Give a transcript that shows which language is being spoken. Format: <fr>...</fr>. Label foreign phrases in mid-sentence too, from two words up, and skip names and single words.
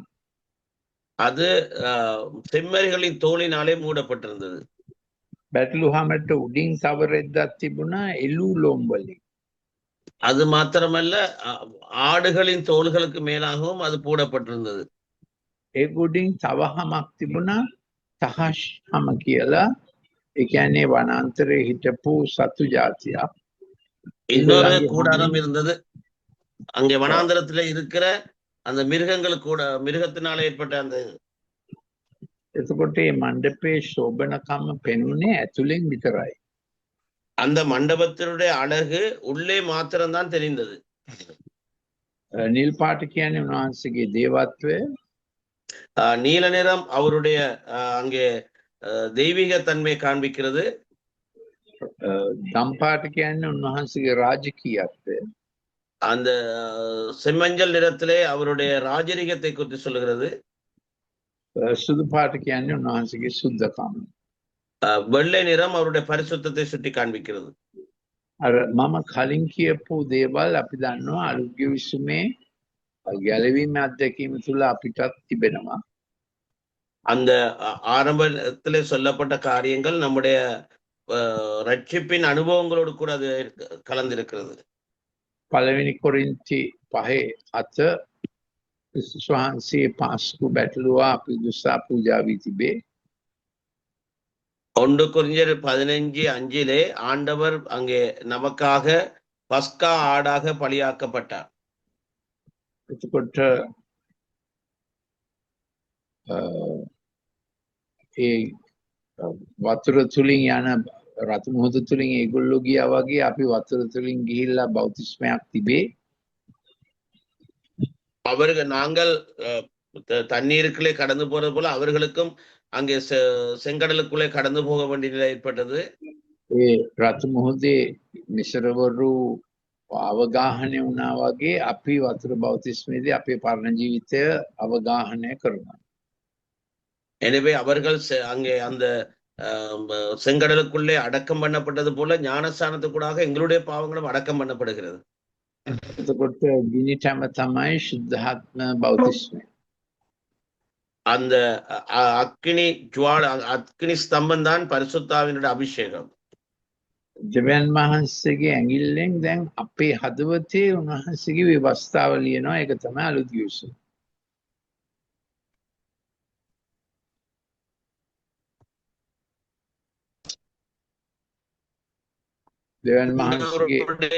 <ta>அது செம்மறிகளின் தோலினாலே மூடப்பட்டிருந்தது.</ta> <si>බැටලු හමට උඩින් තව රෙද්දක් තිබුණා එළු ලොම් වලින්.</si> <ta>அது மாத்திரமல்ல, ஆடுகளின் தோள்களுக்கு மேலாகவும் அது போடப்பட்டிருந்தது.</ta> <si>ඒක උඩින් තව හමක් තිබුණා තහෂ් හම කියලා. ඒ කියන්නේ වනාන්තරයේ හිටපු සතු జాතියක්.</si> <ta>இன்னொரு கூடாரம் இருந்தது. அங்கே வனாந்தரத்துல இருக்கிற அந்த மிருகத்தினால ஏற்பட்ட அந்த.</ta> <si>එතකොට මේ මණ්ඩපේ ශෝභනකම පෙනුනේ ඇතුලෙන් විතරයි.</si> <ta>அந்த மண்டபத்தினுடைய அழகு உள்ளே மாத்திரம்தான் தெரிந்தது.</ta> <si>නිල් පාට කියන්නේ උන්වහන්සේගේ දේවත්වය.</si> <ta>நீல நிறம் அவருடைய அங்கே தெய்வீக தன்மை காண்பிக்கிறது.</ta> <si>දම් පාට කියන්නේ උන්වහන්සේගේ රාජකීයත්වය.</si> <ta>அந்த செம்மஞ்சள் நிறத்திலே அவருடைய ராஜரிகத்தை குறித்து சொல்லுகிறது.</ta> <si>සුදු පාට කියන්නේ උන්වහන්සේගේ සුද්ධකම.</si> <ta>வெள்ளை நிறம் அவருடைய பரிசுத்தத்தை சுட்டி காண்பிக்கிறது.</ta> <si>අර මම කලින් කියපු දේවල් අපි දන්නවා අලුත්ගේ විසුමේ ගැලවීම අත්දැකීම තුළ අපිටත් තිබෙනවා.</si> <ta>அந்த ஆரம்பத்திலே சொல்லப்பட்ட காரியங்கள் நம்முடைய ரட்சிப்பின் அனுபவங்களோடு கூட அது கலந்திருக்கிறது.</ta> <si>පළවෙනි කොරින්ති 5:7 ක්‍රිස්තුස් වහන්සේ පාස්කු බැටළුවා අපි දුසා පූජා වී තිබේ.</si> <ta>1 கொரிந்தியர் 15:5 ஆண்டவர் அங்கே நமக்காக பஸ்கா ஆடாக பலியாக்கப்பட்டார்.</ta> <si>එතකොට ඒ වතුර තුලින් යන රතු මුහුද තුලින් ඒගොල්ලෝ ගියා වගේ අපි වතුර තුලින් ගිහිල්ලා බෞතිස්මයක් තිබේ.</si> <ta>அவர்கள் நாங்கள் தண்ணீருக்குள்ளே கடந்து போறது போல அவர்களுக்கும் அங்கே செங்கடலுக்குள்ளே கடந்து போக வேண்டிய நிலை ஏற்பட்டது.</ta> <si>ඒ රතු මුහුදේ මිශ්‍රවරු අවගාහනය වුණා වගේ අපි වතුර බෞතිස්මේදී අපේ පරණ ජීවිතය අවගාහනය කරනවා.</si> <ta>எனவே அவர்கள் அங்கே அந்த செங்கடலுக்குள்ளே அடக்கம் பண்ணப்பட்டது போல ஞானஸ்தானத்துக்கூடாக எங்களுடைய பாவங்களும் அடக்கம் பண்ணப்படுகிறது.</ta> <si>එතකොට ගිනි ටැම තමයි ශුද්ධාත්ම බෞතිස්මය.</si> <ta>அந்த அக்கினி ஸ்தம்பம் தான் பரிசுத்தாவினுடைய அபிஷேகம்.</ta> <si>දෙවියන් වහන්සේගේ ඇඟිල්ලෙන් දැන් අපේ හදවතේ උන්වහන්සේගේ විවස්ථාව ලියනවා. ඒක තමයි අලුත් ගිවිසුම. දෙවියන් වහන්සේගේ</si>